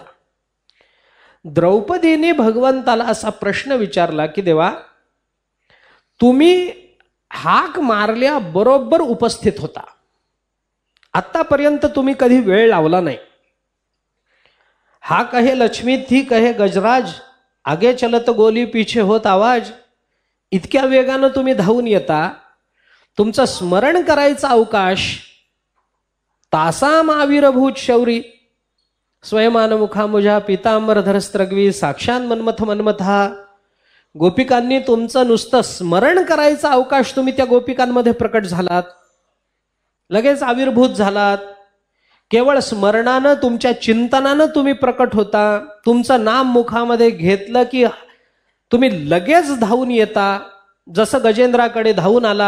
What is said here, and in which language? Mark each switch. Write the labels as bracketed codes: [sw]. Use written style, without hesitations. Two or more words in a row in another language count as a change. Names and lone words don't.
[mr] द्रौपदीने भगवंताला असा प्रश्न विचारला की देवा, तुम्ही हाक मारल्या बरोबर उपस्थित होता, आतापर्यंत तुम्ही कधी वेळ लावला नाही. [hi] हा कहे लक्ष्मी थी कहे गजराज, आगे चलत गोली पीछे होत आवाज. [mr] इतक्या वेगानं तुम्ही धावून येता, तुमचं स्मरण करायचा अवकाश. [sa] तासाम आविर्भूत शौरी स्वयमान मुखामुजा पीतांबरधरस्त्रग्वी साक्षात मन्मथ मन्मथा. [mr] गोपिकांनी तुमचं नुसतं स्मरण करायचा अवकाश तुम्ही त्या गोपिकांमध्ये प्रकट झालात, लगेच आविर्भूत झालात. केवळ स्मरणानं, तुमच्या चिंतनानं तुम्ही प्रकट होता. तुमचं नाम मुखामध्ये घेतलं की तुम्ही लगेच धावून येता, जसं गजेंद्राकडे धावून आला.